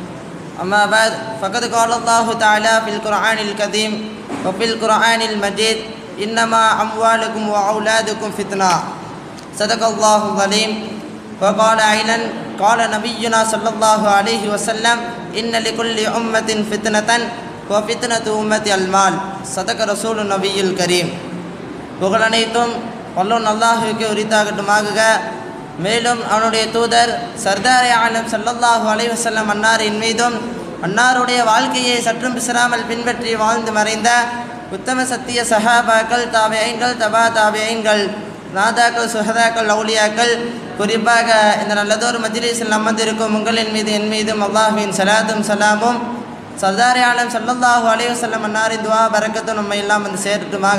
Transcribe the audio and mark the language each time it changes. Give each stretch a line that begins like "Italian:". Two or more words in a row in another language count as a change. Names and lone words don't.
Arabic: أما بعد فقد قال الله تعالى في القرآن الكريم وفي القرآن المجيد إنما أموالكم وأولادكم فتنة. صدق الله العظيم. وقال أيضا قال نبينا صلى الله عليه وسلم إن لكل أمة فتنة وفتنة أمة المال. صدق رسول النبي الكريم.
Tamil: புகழ் அனைத்தும் வல்லோன் அல்லாஹுவுக்கு உரித்தாகட்டுமாக. மேலும் அவனுடைய தூதர் சர்தார் ஆலம்
Arabic: صلى الله عليه وسلم
Tamil: அன்னாரின் மீதும் அன்னாருடைய வாழ்க்கையை சற்றும் பிசராமல் பின்பற்றி வாழ்ந்து மறைந்த உத்தம சத்திய சஹாபாக்கள், தாபிஈன்கள், தபா தாபிஈன்கள், நாதாக்கள், சுஹதாக்கள், அவுலியாக்கள், குறிப்பாக இந்த நல்லதொரு மஜ்லிஸில் அமர்ந்திருக்கும் உங்களின் மீது என் மீதும் அல்லாஹ்வின் ஸலாத்தும் சலாமும் சர்தார் ஆலம்
Arabic: صلى الله عليه وسلم
Tamil: அன்னாரின் துஆ பரக்கத்தும் நம்மை எல்லாம் வந்து சேர்த்துமாக.